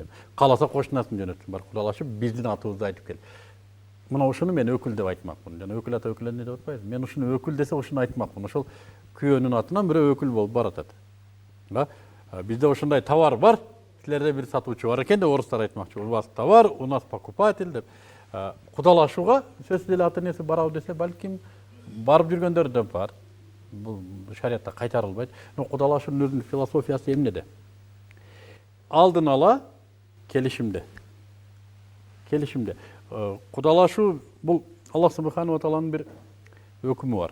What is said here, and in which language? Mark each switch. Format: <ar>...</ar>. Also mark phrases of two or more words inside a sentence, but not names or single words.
<ky>Кааласа кошунасын жөнөтсүн, бар кудалашып, биздин атыбызды айтып кел. Мына ушуну мен өкүл деп айтмакмын. Жана өкүл ата өкүл эне деп атпайбыз. Мен ушуну өкүл десе ушуну айтмакмын. Ошол күйөөнүн атынан бирөө өкүл болуп баратат. Бизде ошондой товар бар. Силерде бир сатуучу бар экен деп орустар айтмакчы.</ky> <ru>У вас товар, у нас покупатель деп.</ru> <ky>Кудалашууга сөзсүз эле ата-энеси барабы десе, балким барып жүргөндөр да бар. Бул шариатта кайтарылбайт. Кудалашуунун өзүнүн философиясы эмнеде? Алдын ала келишимде. Кудалашуу бул</ky> <ar>الله سبحانه وتعالى</ar> <ky>бир өкүмү бар.</ky>